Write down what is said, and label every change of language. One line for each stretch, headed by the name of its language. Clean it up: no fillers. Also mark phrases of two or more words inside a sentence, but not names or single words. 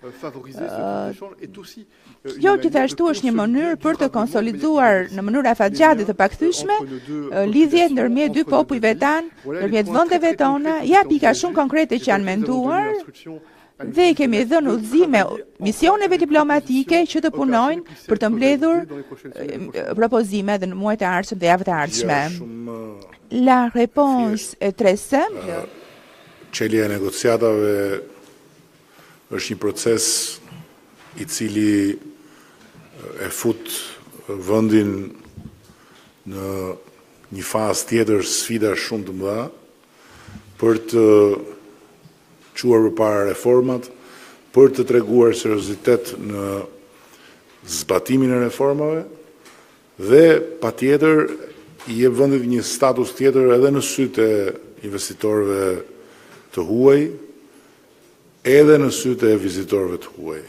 Albanian: Kjo gjithashtu është një mënyrë për të konsoliduar në mënyrë afatgjate të pakthyeshme lidhjet ndërmjet dy popujve tanë, ndërmjet vendeve tona, ja pika shumë konkrete që janë menduar. Dhe kemi dhënë udhëzime misioneve diplomatike që të punojnë për të mbledhur propozime dhe në muajt e ardhshëm dhe javët e ardhshme.
French: La réponse est très simple.
Albanian: Çelja e negociatave është një proces i cili e fut vendin në një fazë tjetër sfida shumë të mëdha për të quar përpara reformat, për të treguar seriozitet në zbatimin e reformave dhe patjetër i jep vendit një status tjetër edhe në sytë e investitorëve të huaj, edhe në sytë e vizitorëve të huaj.